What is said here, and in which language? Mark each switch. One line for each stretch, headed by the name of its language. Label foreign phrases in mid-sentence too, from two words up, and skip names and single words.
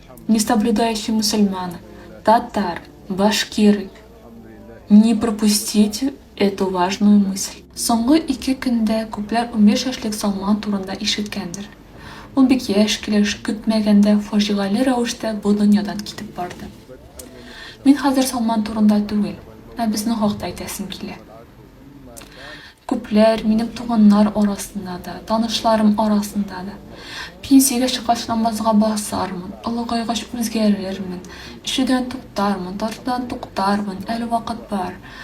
Russian: несоблюдающие мусульмане, татар, башкиры. Не пропустите эту важную мысль.
Tatar: Соңгы 2 көндә күпләр 15 яшьлек Салман турында ишеткәндер. Ул бик яшь килеш көтмәгәндә фаҗигале рәвештә бу дөньядан китеп барды. Мин хәзер Салман турында түгел, ә безнең хакта әйтәсем килә. Күпләр минем туганнар арасында да, танышларым арасында да пенсиягә чыккач намазга басармын, олыгайгач үзгәрермен, ишедән туктармын, тартудан туктармын, әле вакыт бар.